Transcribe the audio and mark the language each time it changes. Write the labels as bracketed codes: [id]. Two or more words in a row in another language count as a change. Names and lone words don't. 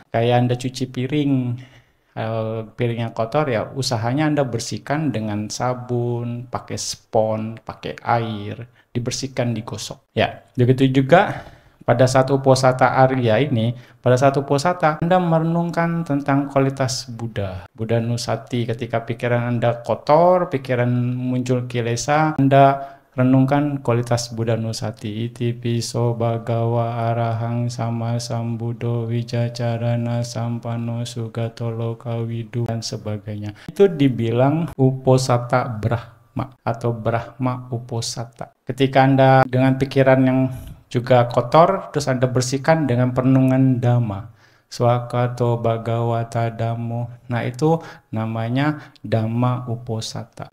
[id] Kayak Anda cuci piring, piringnya kotor ya usahanya Anda bersihkan dengan sabun, pakai spons, pakai air, dibersihkan, digosok. Ya, begitu juga pada saat Uposatha Arya ini, pada saat Uposatha Anda merenungkan tentang kualitas Buddha, Buddha Nusati. Ketika pikiran Anda kotor, pikiran muncul kilesa, Anda renungkan kualitas Buddha Nusati. [pi] Iti piso bhagawa arahang sama sambuddho wijacarana sampano sugato lokawidu dan sebagainya. [id] Itu dibilang Uposatha Brahma atau Brahma Uposatha. Ketika Anda dengan pikiran yang juga kotor, terus Anda bersihkan dengan perenungan Dhamma. [pi] Swakato Bhagavata Dhammo. [id] Nah itu namanya Dhamma Uposatha.